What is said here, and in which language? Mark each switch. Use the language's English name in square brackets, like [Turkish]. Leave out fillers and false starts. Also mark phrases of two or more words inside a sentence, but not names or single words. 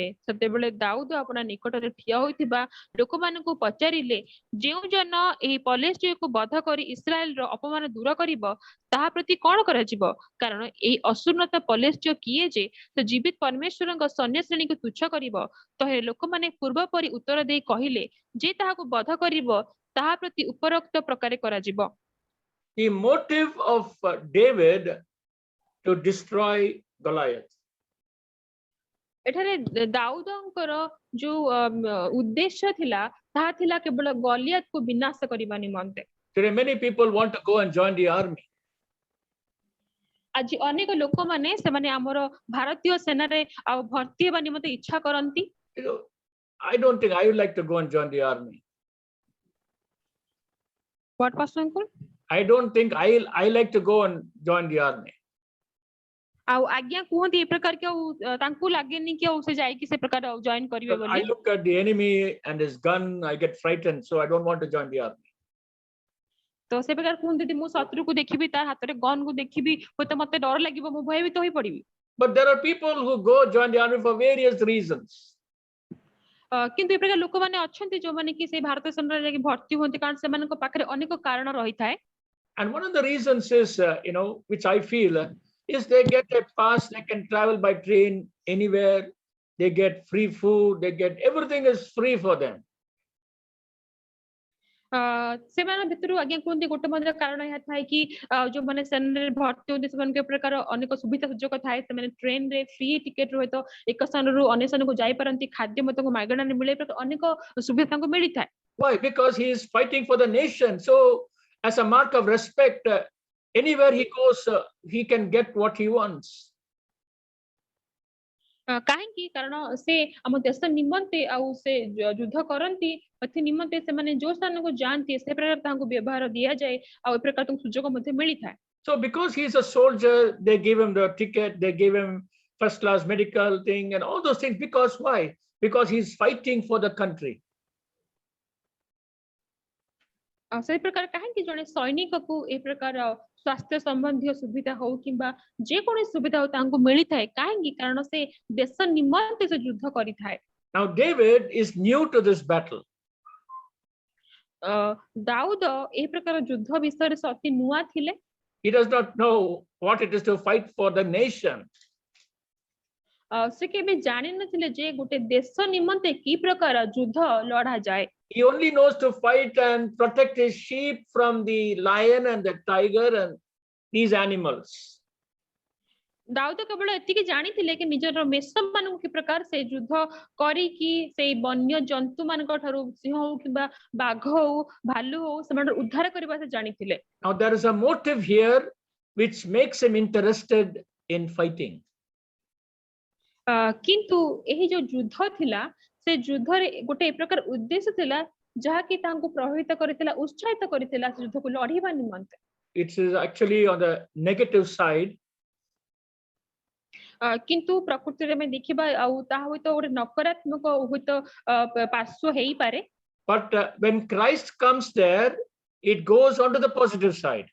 [Odia] ସେତେବେଳେ ଦାଉଦ ଆପଣା ନିକଟରେ ଠିଆ ହୋଇଥିବା ଲୋକମାନଙ୍କୁ ପଚାରିଲେ, ଯେଉଁ ଜନ ଏହି ପଲେଷ୍ଟିୟକୁ ବଧ କରି ଇସ୍ରାଏଲର ଅପମାନ ଦୂର କରିବ ତାହା ପ୍ରତି କଣ କରାଯିବ? କାରଣ ଏହି ଅସୁନ୍ନତ ପଲେଷ୍ଟିୟ କିଏ ଯେ ସେ ଜୀବିତ ପରମେଶ୍ୱରଙ୍କ ସୈନ୍ୟ ଶ୍ରେଣୀକୁ ତୁଚ୍ଛ କରିବ? ତ ହେ ଲୋକମାନେ ପୂର୍ବ ପରି ଉତ୍ତର ଦେଇ କହିଲେ, ଯେ ତାହାକୁ ବଧ କରିବ ତାହା ପ୍ରତି ଉପରୋକ୍ତ ପ୍ରକାରେ କରାଯିବ। [English] The motive of David to destroy Goliath. [Odia] ଏଠାରେ ଦାଉଦଙ୍କର ଯୋଉ ଉଦ୍ଦେଶ୍ୟ ଥିଲା ତାହା ଥିଲା କେବଳ ଗଲିଆତକୁ ବିନାଶ କରିବା ନିମନ୍ତେ। [English] Today many people want to go and join the army. [Odia] ଆଜି ଅନେକ ଲୋକମାନେ ସେମାନେ ଆମର ଭାରତୀୟ ସେନାରେ ଆଉ ଭର୍ତ୍ତି ହେବା ନିମନ୍ତେ ଇଚ୍ଛା କରନ୍ତି। [English] You know, I don't think I would like to go and join the army. What pastor uncle? I don't think I like to go and join the army. [Odia] ଆଉ ଆଜ୍ଞା କୁହନ୍ତି ଏ ପ୍ରକାର କି ତାଙ୍କୁ ଲାଗେନି କି ସେ ଯାଇକି ସେ ପ୍ରକାର ଜଏନ୍ କରିବେ [English] I [Odia] ବୋଲି। [English] look at the enemy and his gun, I get frightened, so I don't want to join the army. [Odia] ତ ସେ ପ୍ରକାର କୁହନ୍ତି ମୁଁ ଶତ୍ରୁକୁ ଦେଖିବି ତା ହାତରେ ଗନ୍ କୁ ଦେଖିବି ହୁଏତ ମତେ ଡର ଲାଗିବ ମୁଁ ଭୟଭୀତ ହୋଇ ପଡିବି। [English] But there are people who go join the army for various reasons. [Odia] କିନ୍ତୁ ଏ ପ୍ରକାର ଲୋକମାନେ ଅଛନ୍ତି ଯୋଉମାନେ କି ସେଇ ଭାରତୀୟ ସେନାରେ ଯାଇକି ଭର୍ତ୍ତି ହୁଅନ୍ତି କାରଣ ସେମାନଙ୍କ ପାଖରେ ଅନେକ କାରଣ ରହିଥାଏ। [English] And one of the reasons is, which I feel, is they get a pass, they can travel by train anywhere, they get free food, everything is free for them. [Odia] ସେମାନଙ୍କ ଭିତରୁ ଆଜ୍ଞା କୁହନ୍ତି ଗୋଟେ ମଧ୍ୟ କାରଣ ଏହା ଥାଏ କି ଯୋଉମାନେ ସେନାରେ ଭର୍ତ୍ତି ହୁଅନ୍ତି ସେମାନଙ୍କ ପ୍ରକାର ଅନେକ ସୁବିଧା ସୁଯୋଗ ଥାଏ। ସେମାନେ ଟ୍ରେନରେ [English] free ticket [Odia] ରୁହେ ତ ଏକ ସ୍ଥାନରୁ ଅନ୍ୟ ସ୍ଥାନକୁ ଯାଇପାରନ୍ତି, ଖାଦ୍ୟ ମଧ୍ୟ ମାଗଣାରେ ମିଳେ, ଅନେକ ସୁବିଧା ତାଙ୍କୁ ମିଳିଥାଏ। [English] Why? Because he is fighting for the nation. So as a mark of respect, anywhere he goes, he can get what he wants. [Odia] କାହିଁକି? କାରଣ ସେ ଆମ ଦେଶ ନିମନ୍ତେ ଆଉ ସେ ଯୁଦ୍ଧ କରନ୍ତି ଏଥି ନିମନ୍ତେ ସେମାନେ ଯୋଉ ସ୍ଥାନକୁ ଯାଆନ୍ତି ସେ ପ୍ରକାର ତାଙ୍କୁ ବ୍ୟବହାର ଦିଆଯାଏ ଆଉ ଏ ପ୍ରକାର ତାଙ୍କୁ ସୁଯୋଗ ମଧ୍ୟ ମିଳିଥାଏ। [English] So because he is a soldier, they give him the ticket, they give him first class medical thing and all those things. Because why? Because he's fighting for the country. [Odia] ସେଇ ପ୍ରକାର କାହିଁକି ଜଣେ ସୈନିକକୁ ଏ ପ୍ରକାର ସ୍ୱାସ୍ଥ୍ୟ ସମ୍ବନ୍ଧୀୟ ସୁବିଧା ହଉ କିମ୍ବା ଯେକୌଣସି ସୁବିଧା ହଉ ତାଙ୍କୁ ମିଳିଥାଏ କାହିଁକି? କାରଣ ସେ ଦେଶ ନିମନ୍ତେ ସେ ଯୁଦ୍ଧ କରିଥାଏ। [English] Now David is new to this battle. [Odia] ଦାଉଦ ଏ ପ୍ରକାର ଯୁଦ୍ଧ ବିଷୟରେ ଅତି ନୂଆ ଥିଲେ। [English] He does not know what it is to fight for the nation. [Odia] ସେ କେବେ ଜାଣିନଥିଲେ ଯେ ଗୋଟେ ଦେଶ ନିମନ୍ତେ କି ପ୍ରକାର ଯୁଦ୍ଧ ଲଢା ଯାଏ। [English] He only knows to fight and protect his sheep from the lion and the tiger and these animals. [Odia] ଦାଉଦ କେବଳ ଏତିକି ଜାଣିଥିଲେ କି ନିଜର ମେଷ ମାନଙ୍କୁ କି ପ୍ରକାର ସେ ଯୁଦ୍ଧ କରିକି ସେଇ ବନ୍ୟ ଜନ୍ତୁ ମାନଙ୍କ ଠାରୁ ସିଂହ ହଉ କିମ୍ବା ବାଘ ହଉ ଭାଲୁ ହଉ ସେମାନଙ୍କୁ ଉଦ୍ଧାର କରିବା ସେ ଜାଣିଥିଲେ। [English] Now there is a motive here which makes him interested in fighting. [Odia] କିନ୍ତୁ ଏହି ଯୋଉ ଯୁଦ୍ଧ ଥିଲା ସେ ଯୁଦ୍ଧରେ ଗୋଟେ ଏ ପ୍ରକାର ଉଦ୍ଦେଶ୍ୟ ଥିଲା ଯାହାକି ତାଙ୍କୁ ପ୍ରଭାବିତ କରିଥିଲା, ଉତ୍ସାହିତ କରିଥିଲା ସେ ଯୁଦ୍ଧକୁ ଲଢିବା ନିମନ୍ତେ। [English] It is actually on the negative side. [Odia] କିନ୍ତୁ ପ୍ରକୃତିରେ ଆମେ ଦେଖିବା ଆଉ ତାହା ହୁଏତ ଗୋଟେ ନକାରାତ୍ମକ ହୁଏତ ପାର୍ଶ୍ୱ ହେଇପାରେ। [English] But when Christ comes there, it goes on to the positive side.